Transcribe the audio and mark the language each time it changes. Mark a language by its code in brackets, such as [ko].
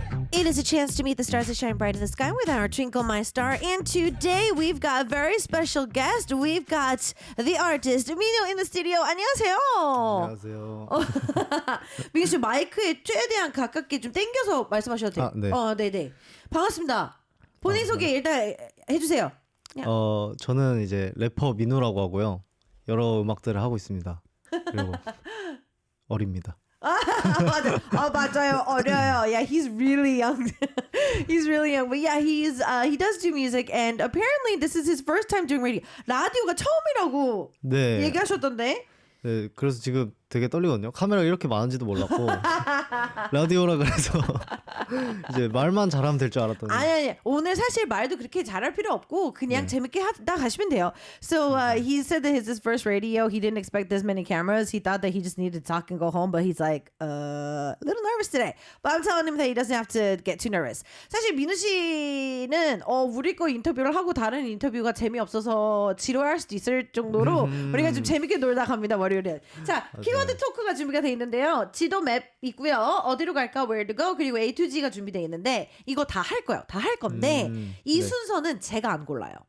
[en] It is a chance to meet the stars that shine bright in the sky with our Twinkle My Star. And today we've got a very special guest. We've got the artist 민우 in the studio. [ko] 안녕하세요. 안녕하세요. 민우 씨 마이크에 최대한 가깝게 좀 당겨서 말씀하셔도 돼요. 네. 네네. 반갑습니다. 본인 소개 일단 해주세요. 저는 이제 래퍼 민우라고 하고요. 여러 음악들을 하고 있습니다. 그리고 어립니다. 맞아요. 어려요. [en] Yeah, he's really young. He's really young. But yeah, he does do music, and apparently this is his first time doing radio. [ko] 라디오가 처음이라고 네. 얘기하셨던데. 네, 그래서 지금 되게 떨리거든요. 카메라가 이렇게 많은지도 몰랐고 라디오라 그래서 이제 말만 잘하면 될 줄 알았더니 아니 오늘 사실 말도 그렇게 잘할 필요 없고 그냥 재밌게 하다 가시면 돼요. [en] So he said that his first radio. He didn't expect this many cameras. He thought that he just needed to talk and go home, but he's like a little nervous today. But I'm telling him that he doesn't have to get too nervous. [ko] 사실 민우 씨는 우리 거 인터뷰를 하고 다른 인터뷰가 재미없어서 지루할 수도 있을 정도로 우리가 좀 재밌게 놀다 갑니다. 월요일에. 자, 키워드 토크가 준비가 돼 있는데요. 지도 맵 있고요. 어디로 갈까? [en] Where to go? [ko] 그리고 A to G가 준비돼 있는데 이거 다 할 거예요. 다 할 건데 이 순서는 제가 안 골라요.